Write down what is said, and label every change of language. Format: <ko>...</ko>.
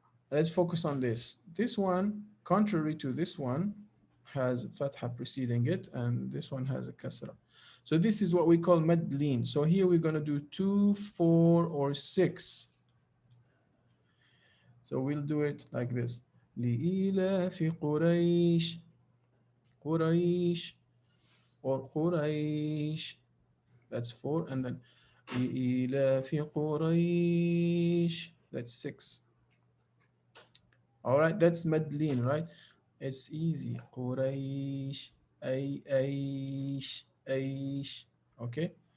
<en>Let's focus on this. This one, contrary to this one, has fatha preceding it, and this one has a kasra. So this is what we call mad lean. So here we're going to do 2, 4, or 6. So we'll do it like this.</en> <ar>لإيلاف قريش قريش or قريش.</ar> <en>That's 4. And then</en> <ar>لإيلاف قريش.</ar> <en>That's 6. All right, that's Medlin, right? It's easy. Quraysh, Aish. Okay.</en>